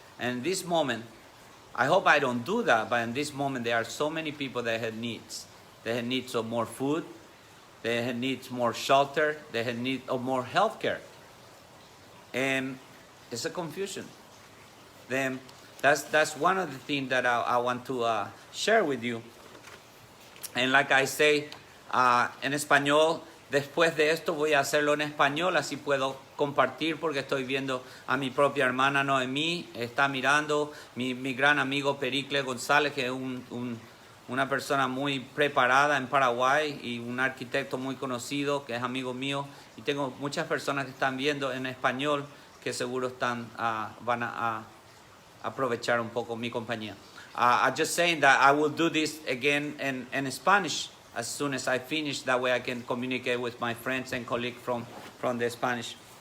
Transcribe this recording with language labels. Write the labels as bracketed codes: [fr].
[en] And in this moment, I hope I don't do that, but in this moment there are so many people that have needs. They have needs of more food, they have needs more shelter, they have need of more health care. And it's a confusion. Then that's one of the things that I want to share with you. And like I say, [es] en español, después de esto voy a hacerlo en español, así puedo compartir, porque estoy viendo a mi propia hermana Noemí, está mirando, mi gran amigo Pericles González, que es una persona muy preparada en Paraguay y un arquitecto muy conocido, que es amigo mío, y tengo muchas personas que están viendo en español, que seguro van a aprovechar un poco mi compañía. [en] I'm just saying that I will do this again in Spanish as soon as I finish. That way I can communicate with my friends and colleagues from the Spanish.